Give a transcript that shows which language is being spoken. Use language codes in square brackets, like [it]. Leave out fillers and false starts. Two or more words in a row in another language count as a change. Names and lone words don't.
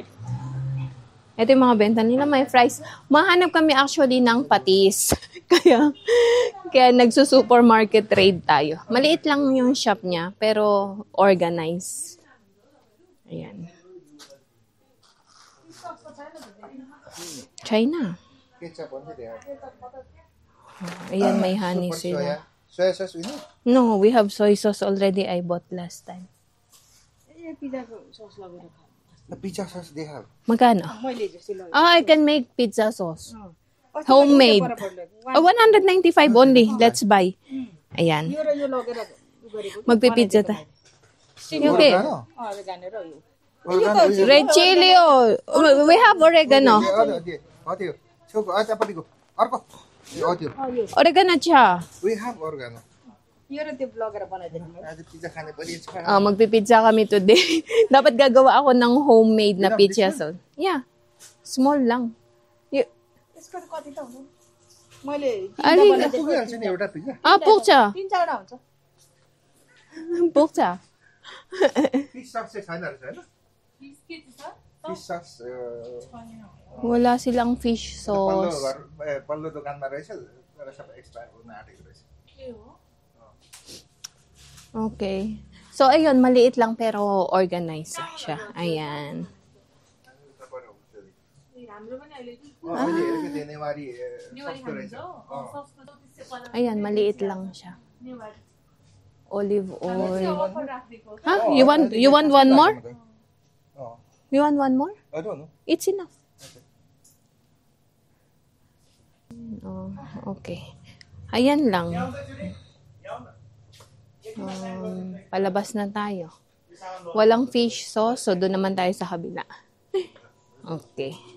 [tl] Ito yung mga benta nila, may fries. Mahanap kami actually ng patis. kaya nagsu-supermarket trade tayo. Maliit lang yung shop niya, pero organized. Ayan. China. [en] Ketchup only they have. [tl] Ayan, may honey Super sila. [en] soya sauce we need. No, we have soy sauce already. I bought last time. [ne] ए पिज्जाको सस लगेर खाऊ [en] The pizza sauce they have. [tl] Magkano? [ne] मैले जस्तै लगेँ [en] I can make pizza sauce. [ne] अस्ति [en] Homemade. [ne] मैले बराबर लगेँ। [en] 195 only. Let's buy. [tl] Ayan. [ne] यो र यो लगेर गरेको [tl] Magpipizza ta. Okay. Oregano. [ne] ओरेगानो र यो [en] Oregano is Red chili. Oh. We have oregano. Audio. Choco, chapati ko. Arko. Audio. [tl] Oregano siya. [en] We have oregano. [ne] यो र त्यो लगेर बनाइदिनु मलाई आज pizza खाने पनि छ. [tl] Magpipizza kami today. Dapat gagawa ako ng homemade na [en] pizza sauce. [tl] Yeah. Small lang. [ne] यसको कति त हुन्छ मैले पुगिहाल्छ नि एउटा pizza. [tl] Pucha. [ne] 3-4 वटा हुन्छ [tl] Pucha. [en] Fish sauce [ne] चाहिँ छैन रहेछ हैन? [en] Fish sauce [tl] Wala silang [en] fish sauce. [ne] पल्लो दोकानमा रहेछ तर सबै एक्सपायर हुन आँटेको रहेछ. [en] Okay. [tl] So, ayun, maliit lang pero organized siya. Ayan. [ne] मैले हेरेको थिएँ नेवारी सस्तो रहेछ. [tl] Ayan, maliit lang siya. [en] Olive oil. Huh? You want one more? You want one more? I don't know. It's enough. Oh, okay. [tl] Ayan lang. Palabas na tayo. Walang [en] fish sauce, [tl] so doon naman tayo sa kabila. [en] Okay.